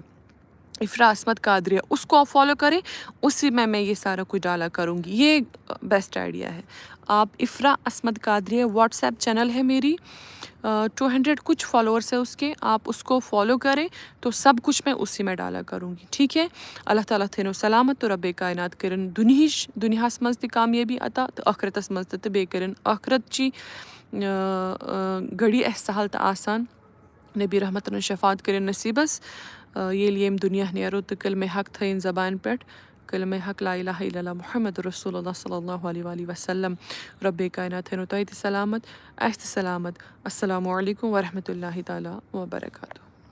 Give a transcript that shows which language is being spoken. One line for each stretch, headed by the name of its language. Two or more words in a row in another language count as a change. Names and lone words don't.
Urdu: افرا اسمت قادریہ, اس کو آپ فالو کریں, اسی میں یہ سارا کچھ ڈالا کروں گی. یہ
English: best idea
Urdu: ہے. آپ افرا اسمت قادریہ واٹس ایپ چینل ہے میری, 200 کچھ فالوورس ہے اس کے, آپ اس کو فالو کریں تو سب کچھ میں اسی میں ڈالا کروں گی. ٹھیک ہے.
Kashmiri: اللہ تعالیٰ تھینو سلامت تو رب کائنات کرن دُنیاہس منٛز تہِ کامیٲبی عطا تہٕ ٲخرتس منٛز تہِ, تہٕ بیٚیہِ کٔرِن ٲخرت چی گھڑی اَسہِ سہل تہٕ آسان. نبی رحمتن شفاعت کٔرِن نصیٖبس ییٚلہِ ییٚمہِ دُنیا نیرو تہٕ کلمہ حق تھٲیِن زبانہِ پٮ۪ٹھ,
Arabic: کلمہ حق لا الہ الا اللہ محمد رسول اللہ صلی اللہ علیہ وسلم.
Kashmiri: رب کائنات تھٲینو تۄہہِ تہِ سلامت, اَسہِ تہِ سلامت.
Arabic: السلام علیکم ورحمتہ اللہ تعالیٰ وبرکاتہ.